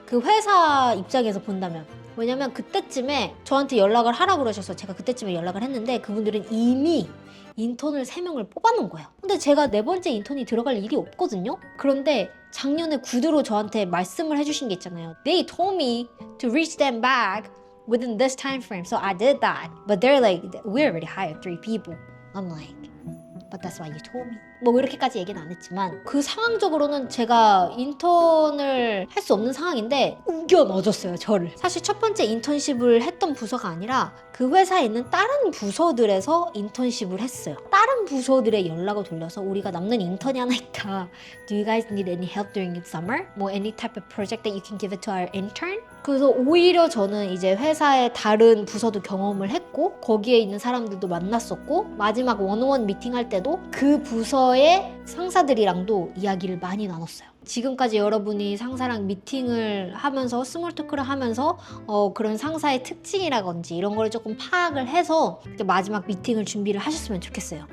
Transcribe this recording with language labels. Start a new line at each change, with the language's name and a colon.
Korean: 그 회사 입장에서 본다면. 왜냐면 그때쯤에 저한테 연락을 하라고 그러셔서 제가 그때쯤에 연락을 했는데 그분들은 이미 인턴을 3명을 뽑아놓은 거예요. 근데 제가 4번째 인턴이 들어갈 일이 없거든요. 그런데 작년에 구두로 저한테 말씀을 해주신 게 있잖아요.
English: They told me to reach them back within this time frame, so I did that. But they're like, we already hired 3 people. I'm like, But that's why you told me.
Korean: 뭐 이렇게까지 얘기는 안 했지만 그 상황적으로는 제가 인턴을 할 수 없는 상황인데 우겨 넣어줬어요, 저를. 사실 첫 번째 인턴십을 했던 부서가 아니라 그 회사에 있는 다른 부서들에서 인턴십을 했어요. 다른 부서들의 연락을 돌려서 우리가 남는 인턴이 하나 있다.
English: Do you guys need any help during the summer? 뭐 any type of project that you can give it to our intern?
Korean: 그래서 오히려 저는 이제 회사의 다른 부서도 경험을 했고 거기에 있는 사람들도 만났었고 마지막 원오원 미팅할 때도 그 부서의 상사들이랑도 이야기를 많이 나눴어요. 지금까지 여러분이 상사랑 미팅을 하면서 스몰 토크를 하면서 그런 상사의 특징이라든지 이런 걸 조금 파악을 해서 마지막 미팅을 준비를 하셨으면 좋겠어요.